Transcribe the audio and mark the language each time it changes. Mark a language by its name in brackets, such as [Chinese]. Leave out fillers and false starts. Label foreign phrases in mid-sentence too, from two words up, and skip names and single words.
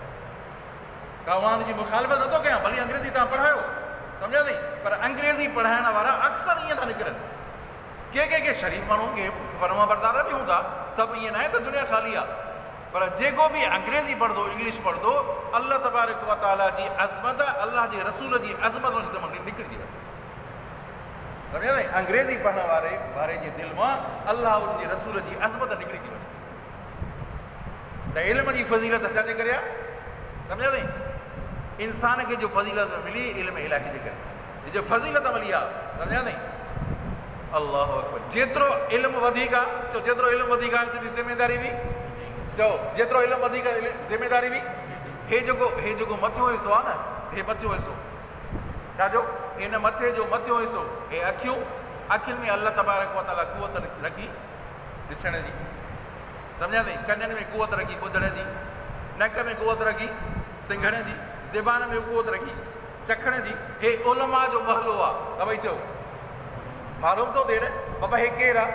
[Sindhi] कवान जी मुखालफ़त नथो कयां, भली अंग्रेज़ी तव्हां पढ़ायो, सम्झा थी, पर अंग्रेज़ी पढ़ाइण वारा अक्सर ईअं था निकिरनि। के शरीफ़ माण्हू के फर्मा बरदार बि हूंदा, सभु ईअं न आहे त दुनिया ख़ाली आहे, पर जेको बि अंग्रेज़ी पढ़ंदो इंग्लिश पढ़ंदो, [Arabic] الله تبارك وتعالى [Sindhi] जी अज़मत, अल्लाह जे रसूल जी अज़मत निकिरंदी आहे। सम्झा थी, अंग्रेज़ी पढ़ण वारे जे दिलि मां अल्लाह उनजे रसूल जी अज़मत निकिरी थी वञे। त इल्म जी फज़ीलत छाजे करे आहे? सम्झा थी, इंसान खे जो फज़ीलत मिली इल्म इलाही जे करे, जो फज़ीलत मिली आहे, सम्झा थी। [Arabic] الله أكبر. [Sindhi] जेतिरो इल्मु वधीक आहे, चओ जेतिरो इल्मु वधीक आहे तेतिरी ज़िमेदारी बि, चओ जेतिरो इल्मु वधीक आहे ज़िमेदारी बि। हे जेको मथियों हिसो आहे न, हे मथियों हिसो छाजो? हिन मथे जो मथियों हिसो, हे अखियूं, अखियुनि में [Arabic] الله تبارك وتعالى [Sindhi] कुवत रखी ॾिसण जी, सम्झा थी, कननि में कुवत रखी ॿुधण जी, नक में कुवत रखी सिंघण जी, ज़बान में कुवत रखी चखण जी। हे उलमा जो महलो आहे। त भई चओ मालूम थो थिए न बाबा हे केरु आहे?